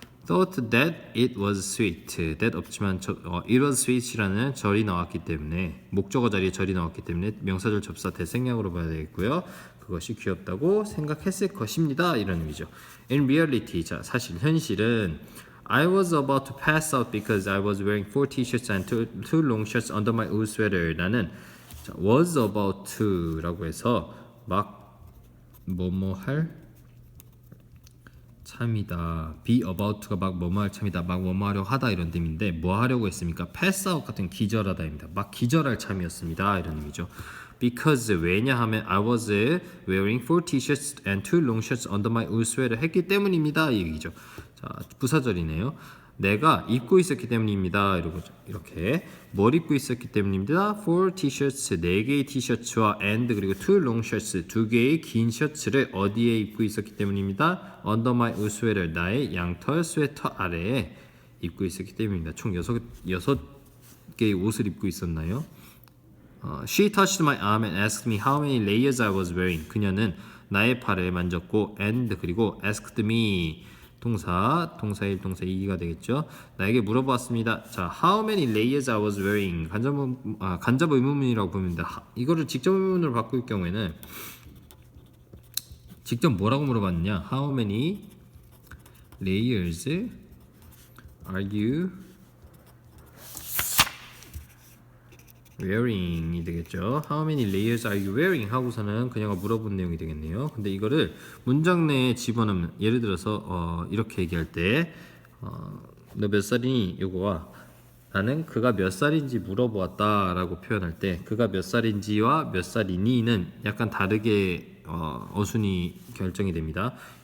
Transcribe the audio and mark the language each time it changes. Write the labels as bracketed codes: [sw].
[en] thought that it was sweet. [ko] that 없지만 [en] it was sweet [ko] 이라는 절이 나왔기 때문에 목적어 자리에 절이 나왔기 때문에 명사절 접사 대생략으로 봐야 되겠고요. 그것이 귀엽다고 생각했을 것입니다. 이런 의미죠. [en] In reality, [ko] 자, 사실 현실은 [en] I was about to pass out because I was wearing 4 t-shirts and two long shirts under my wool sweater. [ko] 나는 자, was about to라고 해서 막 뭐뭐할 참이다. be about to가 막 뭐뭐할 참이다. 막 뭐뭐하려고 하다 이런 의미인데 뭐 하려고 했습니까? pass out 같은 기절하다입니다. 막 기절할 참이었습니다. 이런 의미죠. [en] Because [ko] 왜냐하면 [en] I was wearing 4 t-shirts and 2 long shirts under my wool sweater [ko] 했기 때문입니다. 이 얘기죠. 자, 부사절이네요. 내가 입고 있었기 때문입니다. 이렇게 뭘 입고 있었기 때문입니다. 4 t-shirts 4개의 티셔츠와 and 그리고 [en] 2 long shirts [ko] 2개의 긴 셔츠를 어디에 입고 있었기 때문입니다. [en] under my wool sweater [ko] 나의 양털 스웨터 아래에 입고 있었기 때문입니다. 총 6개의 옷을 입고 있었나요? [en] She touched my arm and asked me how many layers I was wearing. [ko] 그녀는 나의 팔을 만졌고 and 그리고 [en] asked me [ko] 동사 1, 동사 2가 되겠죠. 나에게 물어보았습니다. [en] 자, how many layers I was wearing. [ko] 간접 의문문이라고 보면 됩니다. 이거를 직접 의문문으로 바꿀 경우에는 직접 뭐라고 물어봤느냐? [en] How many layers are you wearing [ko] 이 되겠죠. [en] How many layers are you wearing? [ko] 하고서는 그녀가 물어본 내용이 되겠네요. 근데 이거를 문장 내에 집어넣으면 예를 들어서 이렇게 얘기할 때 너 몇 살이니? 요거와 나는 그가 몇 살인지 물어보았다 라고 표현할 때 그가 몇 살인지와 몇 살이니는 약간 다르게 어순이 결정이 됩니다.